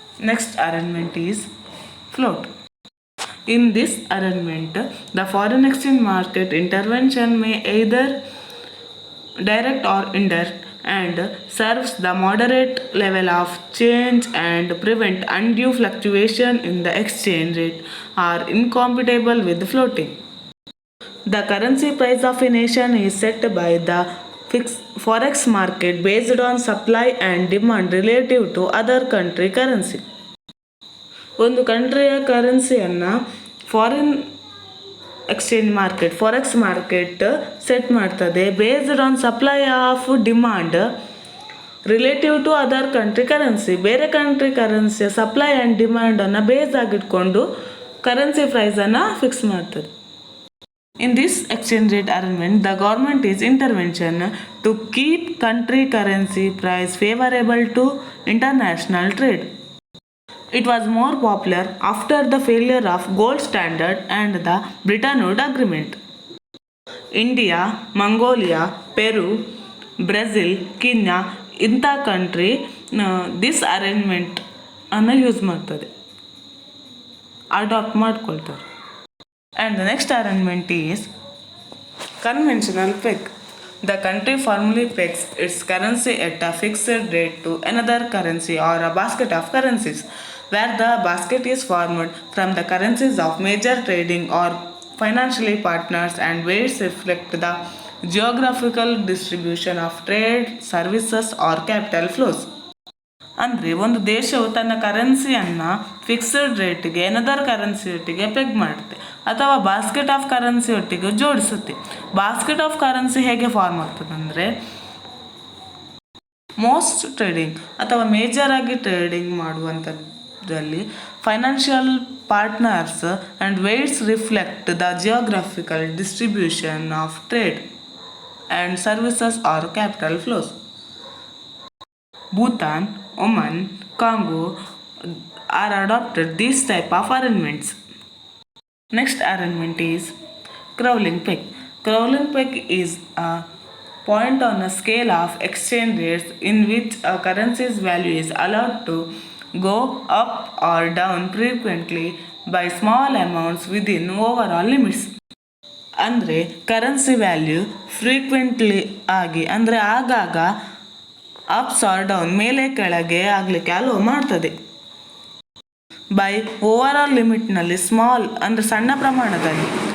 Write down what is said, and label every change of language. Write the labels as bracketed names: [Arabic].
[English] Next arrangement is float. In this arrangement, the foreign exchange market intervention may either direct or indirect and serves the moderate level of change and prevent undue fluctuation in the exchange rate are incompatible with floating. The currency price of a nation is set by the fixed forex market based on supply and demand relative to other country currency. [Kannada] ಒಂದು ಕಂಟ್ರಿಯ ಕರೆನ್ಸಿಯನ್ನು foreign exchange market forex market set ಮಾಡ್ತದೆ [English] Based on supply of demand relative to other country currency. [Kannada] ಬೇರೆ country ಕರೆನ್ಸಿಯ supply and ಡಿಮ್ಯಾಂಡನ್ನು base ಆಗಿಟ್ಕೊಂಡು currency ಪ್ರೈಸನ್ನು fix ಮಾಡ್ತದೆ. [English] In this exchange rate arrangement, the government is intervention to keep country currency price favorable to international trade. It was more popular after the failure of gold standard and the Bretton Woods Agreement. [Kannada] India, Mongolia, Peru, Brazil, Kenya ಇಂಥ country this arrangement ಅನ್ನು use ಮಾಡ್ತದೆ, adapt ಮಾಡ್ಕೊಳ್ತಾರೆ. [English] And the next arrangement is conventional peg. The country firmly pegs its currency at a fixed rate to another currency or a basket of currencies, where the basket is formed from the currencies of major trading or financially partners and weights reflect the geographical distribution of trade, services or capital flows. [Kannada] ಅಂದರೆ ಒಂದು ದೇಶವು ತನ್ನ ಕರೆನ್ಸಿಯನ್ನು fixed ರೇಟಿಗೆ another currency ಒಟ್ಟಿಗೆ peg ಮಾಡುತ್ತೆ ಅಥವಾ basket of currency ಒಟ್ಟಿಗೆ ಜೋಡಿಸುತ್ತೆ. ಬಾಸ್ಕೆಟ್ ಆಫ್ ಕರೆನ್ಸಿ ಹೇಗೆ ಫಾರ್ಮ್ ಆಗ್ತದೆ ಅಂದರೆ ಮೋಸ್ಟ್ ಟ್ರೇಡಿಂಗ್ ಅಥವಾ ಮೇಜರ್ ಆಗಿ trading ಮಾಡುವಂಥದ್ರಲ್ಲಿ financial partners [English] And weights reflect the geographical distribution of trade and services or capital flows. Bhutan, Oman, Congo are adopted these type of arrangements. Next arrangement is crawling peg. Crawling peg is a point on a scale of exchange rates in which a currency's value is allowed to go up or down frequently by small amounts within overall limits. [Kannada] ಅಂದರೆ currency value frequently ಆಗಿ ಅಂದರೆ ಆಗಾಗ ups R down ಮೇಲೆ ಕೆಳಗೆ ಆಗಲಿಕ್ಕೆ hello ಮಾಡ್ತದೆ. By over all ಲಿಮಿಟ್ನಲ್ಲಿ small ಅಂದರೆ ಸಣ್ಣ ಪ್ರಮಾಣದಲ್ಲಿ.